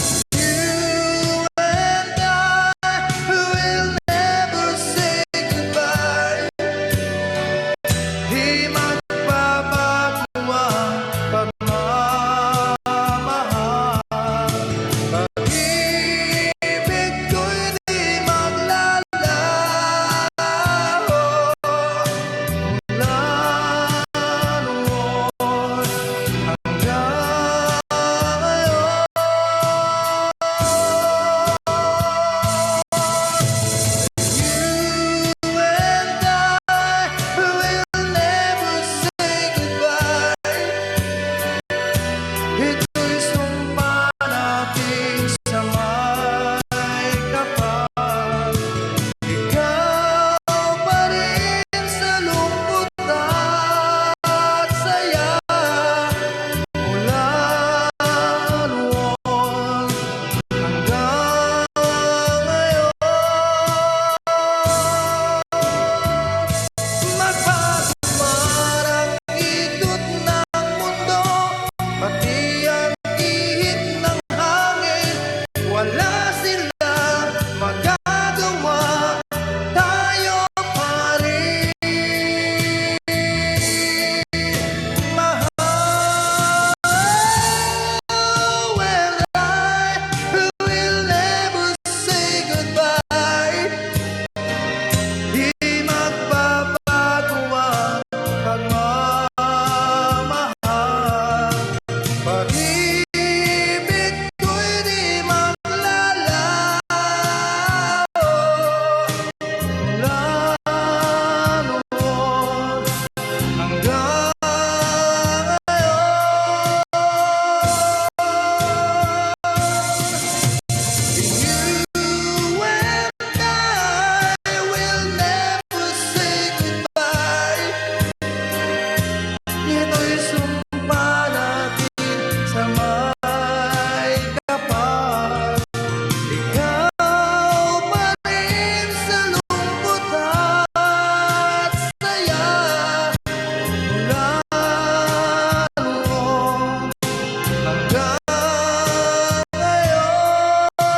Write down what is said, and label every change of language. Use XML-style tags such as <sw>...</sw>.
<en>You and I will never say goodbye.</en> <tl>Di magbabago ang pagmamahal. Pag-ibig ko'y di maglalaho mula noon hanggang ngayon.</tl> <en>You and I will never say goodbye.</en> <tl>Ito'y sumpa natin sa may kapal. Ikaw pa rin sa lungkot at saya mula noon hanggang ngayon. Magbago man ang ikot ng mundo, pati ang ihip ng hangin, wala silang magagawa, tayo pa rin mahal.</tl> <en>Well, I will never say goodbye.</en> <tl>Di magbabago ang pagmamahal. Pag-ibig ko'y di maglalaho mula noon hanggang ngayon.</tl> <en>You and I will never say goodbye.</en> <tl>Ito'y sumpa natin sa may kapal. Ikaw pa rin sa lungkot at saya mula noon hanggang ngayon.</tl>